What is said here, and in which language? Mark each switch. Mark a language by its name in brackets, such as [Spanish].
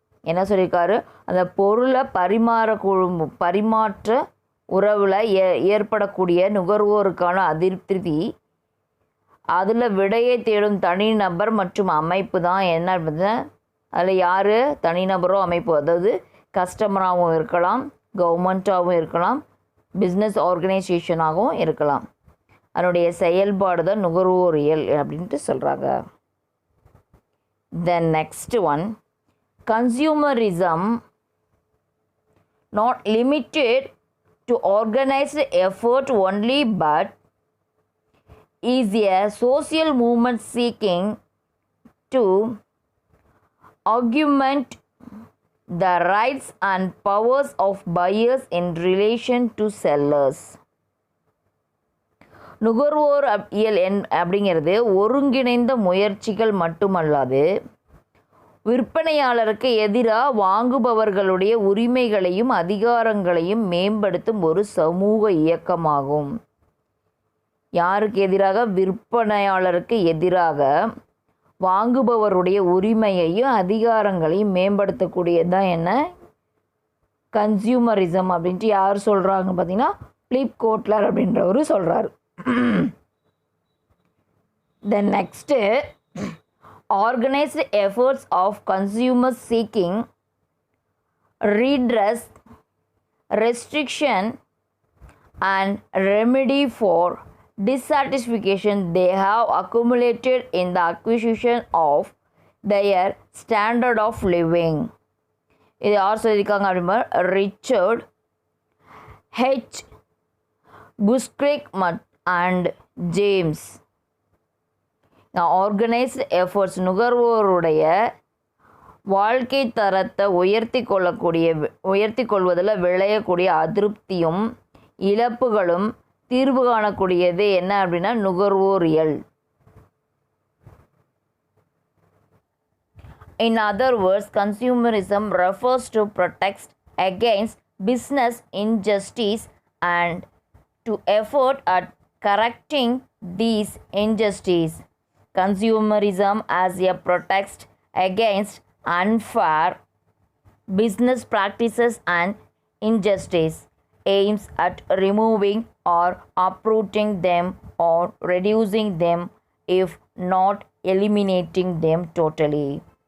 [Tamil] என்ன சொல்லியிருக்காரு, அந்த பொருளை பரிமாற்ற உறவில் ஏற்படக்கூடிய நுகர்வோருக்கான அதிருப்தி, அதில் விடையை தேடும் தனிநபர் மற்றும் அமைப்பு தான் என்ன அப்படின்னா, அதில் யார் தனிநபரோ அமைப்பு, அதாவது கஸ்டமராகவும் இருக்கலாம், கவர்மெண்ட்டாகவும் இருக்கலாம், பிஸ்னஸ் ஆர்கனைசேஷனாகவும் இருக்கலாம். அதனுடைய செயல்பாடு தான் நுகர்வோரியல் அப்படின்ட்டு சொல்கிறாங்க. [English] The next one, consumerism not limited to organized effort only but is a social movement seeking to augment the rights and powers of buyers in relation to sellers. [Tamil] நுகர்வோர் இயல் அப்படிங்கிறது ஒருங்கிணைந்த முயற்சிகள் மட்டுமல்லாது விற்பனையாளருக்கு எதிராக வாங்குபவர்களுடைய உரிமைகளையும் அதிகாரங்களையும் மேம்படுத்தும் ஒரு சமூக இயக்கமாகும். யாருக்கு எதிராக? விற்பனையாளருக்கு எதிராக வாங்குபவருடைய உரிமையையும் அதிகாரங்களையும் மேம்படுத்தக்கூடியதான் என்ன, கன்சியூமரிசம் அப்படின்ட்டு யார் சொல்கிறாங்க பார்த்தீங்கன்னா, பிலிப் கோட்லர் அப்படின்றவர் சொல்கிறாரு. [English] The next, organized efforts of consumers seeking redress, restriction and remedy for dissatisfaction they have accumulated in the acquisition of their standard of living. [Tamil] இது யார் சொல்லியிருக்காங்க அப்படின்னா Richard H குஸ்க்ரிக் and James. [English] organised efforts [Tamil] நுகர்வோருடைய வாழ்க்கை தரத்தை உயர்த்தி கொள்வதில் விளையக்கூடிய அதிருப்தியும் இழப்புகளும் தீர்வு காணக்கூடியது என்ன அப்படின்னா நுகர்வோரியல். [English] In other words, consumerism refers to protect against business injustice and to effort at correcting these injustices. Consumerism as a protest against unfair business practices and injustice aims at removing or uprooting them or reducing them, if not eliminating them totally.